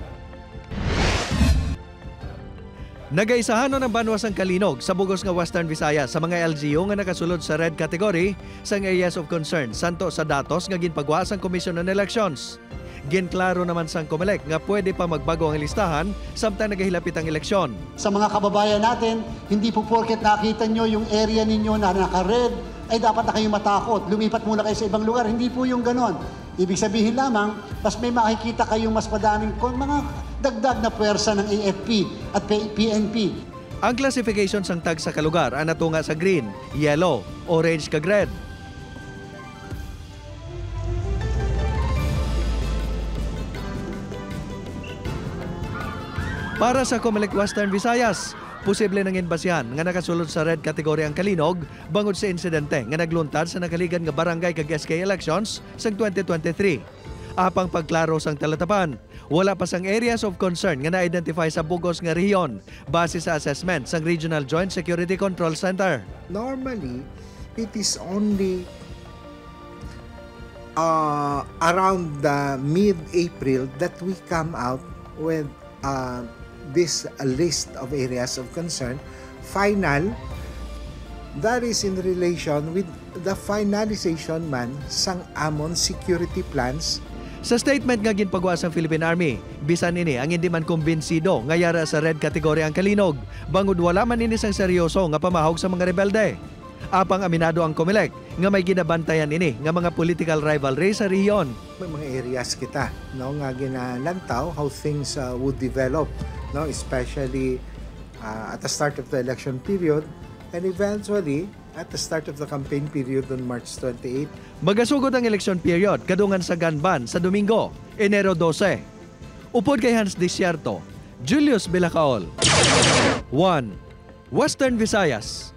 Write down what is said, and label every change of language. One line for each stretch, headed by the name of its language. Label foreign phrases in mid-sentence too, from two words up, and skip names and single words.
Hiligaynon: Nagaisahan ng Banwa sang Kalinog sa bugos nga Western Visayas sa mga LGU nga nakasulod sa
English: red category
Hiligaynon: sang
English: areas of concern
Hiligaynon: santo sa datos nga ginpagwa sang Commission on Elections. Ginklaro naman sang COMELEC nga pwede pa magbago ang listahan samtang nagahilapit ang eleksyon.
Filipino: Sa mga kababayan natin, hindi po porket nakita nyo yung area ninyo na naka-red, ay dapat na kayo matakot. Lumipat muna kayo sa ibang lugar. Hindi po yung ganon. Ibig sabihin lamang, mas may makikita kayong mas madaming mga dagdag na puwersa ng AFP at PNP.
Hiligaynon: Ang classification sang tag sa kalugar ang natunga sa green, yellow, orange kag red. Para sa COMELEC Western Visayas, posible nang inbasyan nga nakasulod sa
English: red category
Hiligaynon: ang Kalinog bangod sa insidente nga nagluntad sa nakaligan nga barangay kag SK elections sa 2023. Apang pagklaro sang talatapan, wala pa sang
English: areas of concern
Hiligaynon: nga na-identify sa bugos nga rehiyon base sa assessment sang Regional Joint Security Control Center.
English: Normally, it is only around mid-April that we come out with this list of areas of concern. Final, that is in relation with the finalization
Hiligaynon: man sang amon
English: security plans.
Hiligaynon: Sa statement nga ginpagwa sang Philippine Army, bisan ini ang hindi man kumbinsido nga yara sa
English: red category
Hiligaynon: ang Kalinog, bangod wala man ini sang seryoso nga pamahog sa mga rebelde. Apang aminado ang COMELEC nga may ginabantayan ini nga mga
English: political rivalry
Hiligaynon: sa rehiyon. May mga areas kita, no, nga ginalantaw
English: how things would develop, no, especially at the start of the election period and eventually at the start of the campaign period on March 28.
Hiligaynon: Magasugod ang
English: election period
Hiligaynon: kadungan sa Ganban sa Domingo, Enero 12. Upod kay Hans Desierto, Julius Bilacaol. 1. Western Visayas.